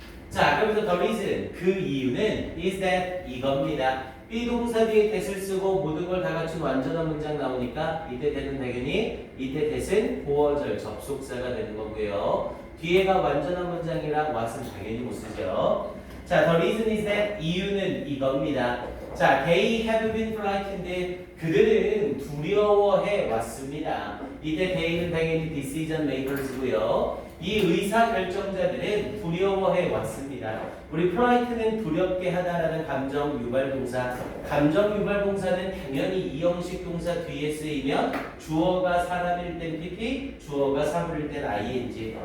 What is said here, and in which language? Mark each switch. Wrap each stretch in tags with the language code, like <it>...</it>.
<ko>자, 그러면서</ko> <en>the reason,</en> <ko>그 이유는</ko> <en>is that</en> <ko>이겁니다. 비동사 뒤에 that을 쓰고 모든 걸 다 갖춘 완전한 문장 나오니까 이때 that은 당연히 이때 that은 보어절 접속사가 되는 거고요. 뒤에가 완전한 문장이라 what은 당연히 못 쓰죠. 자,</ko> <en>the reason is that</en> <ko>이유는 이겁니다. 자,</ko> <en>they have been frightened.</en> <ko>그들은 두려워해 왔습니다. 이때 they는 당연히</ko> <en>decision makers</en> <ko>고요. 이 의사 결정자들은 두려워해 왔습니다. 우리 frighten은 두렵게 하다라는 감정 유발 동사. 감정 유발 동사는 당연히 이형식 동사 뒤에 쓰이면 주어가 사람일 땐 PP, 주어가 사물일 땐 ing.</ko>